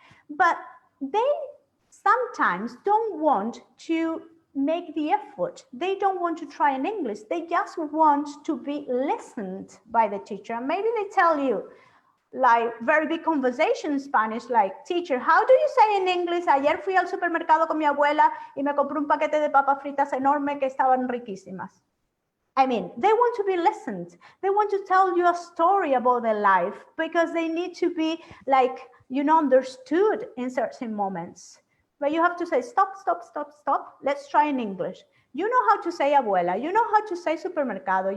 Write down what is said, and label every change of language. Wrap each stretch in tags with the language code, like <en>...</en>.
<en>But they sometimes don't want to make the effort. They don't want to try in English. They just want to be listened by the teacher. Maybe they tell you, like very big conversation in Spanish, like, teacher, how do you say in English?</en> <es>Ayer fui al supermercado con mi abuela y me compré un paquete de papas fritas enorme que estaban riquísimas.</es> <en>I mean, they want to be listened. They want to tell you a story about their life because they need to be like, you know, understood in certain moments. But you have to say, stop, stop, stop, stop. Let's try in English. You know how to say abuela. You know how to say supermercado.</en>